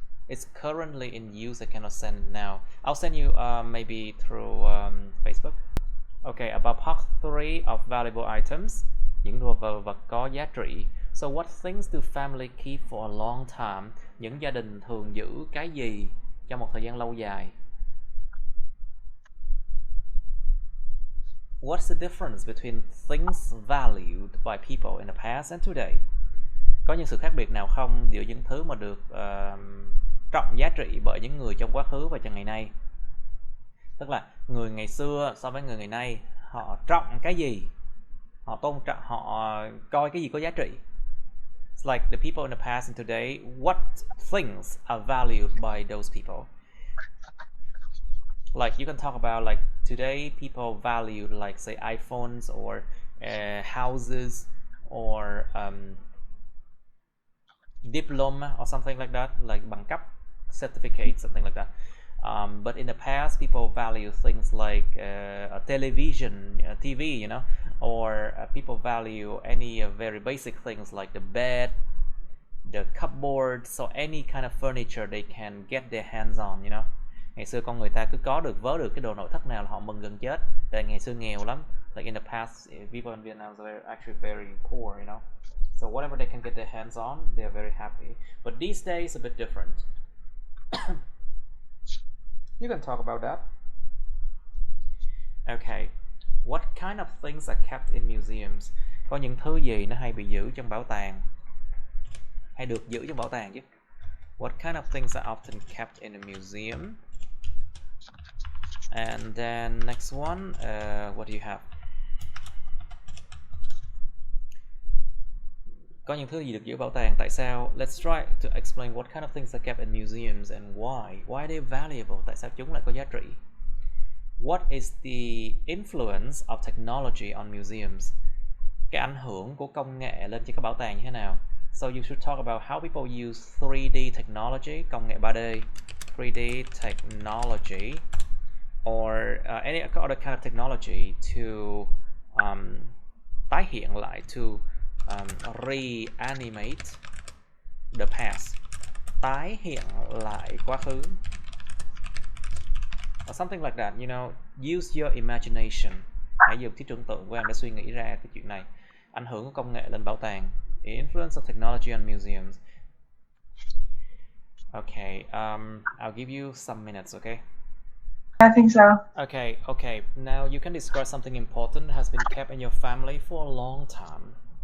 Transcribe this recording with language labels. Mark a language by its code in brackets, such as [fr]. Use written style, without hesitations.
[en] It's currently in use. I cannot send it now. I'll send you maybe through Facebook. Okay, about part 3 of valuable items. [vi] Những đồ vật có giá trị. [en] So what things do family keep for a long time? [vi] Những gia đình thường giữ cái gì trong một thời gian lâu dài? [en] What's the difference between things valued by people in the past and today? [vi] Có những sự khác biệt nào không giữa những thứ mà được trọng giá trị bởi những người trong quá khứ và trong ngày nay? Tức là người ngày xưa so với người ngày nay, họ trọng cái gì? Họ tôn trọng, họ coi cái gì có giá trị? [en] It's like the people in the past and today, what things are valued by those people? Like you can talk about like today people value like say iPhones or houses or diploma or something like that, like [vi] bằng cấp, [en] certificate, something like that. But in the past people value things like a television, TV, you know, or people value any very basic things like the bed, the cupboard, so any kind of furniture they can get their hands on, you know. [vi] Ngày xưa con người ta cứ vớ được cái đồ nội thất nào là họ mừng gần chết. Tại ngày xưa nghèo lắm. [en] Like in the past, people in Vietnam were actually very poor, you know. So whatever they can get their hands on, they are very happy. But these days a bit different. You can talk about that. Okay. What kind of things are kept in museums? [vi] Có những thứ gì nó hay bị giữ trong bảo tàng? Hay được giữ trong bảo tàng chứ? [en] What kind of things are often kept in a museum? And then next one, what do you have? [vi] Có những thứ gì được giữ bảo tàng? Tại sao? [en] Let's try to explain what kind of things are kept in museums and why. Why are they valuable? [vi] Tại sao chúng lại có giá trị? [en] What is the influence of technology on museums? [vi] Cái ảnh hưởng của công nghệ lên cho các bảo tàng như thế nào? [en] So you should talk about how people use 3D technology, [vi] công nghệ 3D, [en] 3D technology, or any other kind of technology to [vi] tái hiện lại, [en] to reanimate the past, [vi] tái hiện lại quá khứ, [en] or something like that. You know, use your imagination. [vi] Hãy dùng trí tưởng tượng của em để suy nghĩ ra cái chuyện này. Ảnh hưởng của công nghệ lên bảo tàng. [en] The influence of technology on museums. Okay, I'll give you some minutes, okay? I think so. Okay. Now you can describe something important that has been kept in your family for a long time.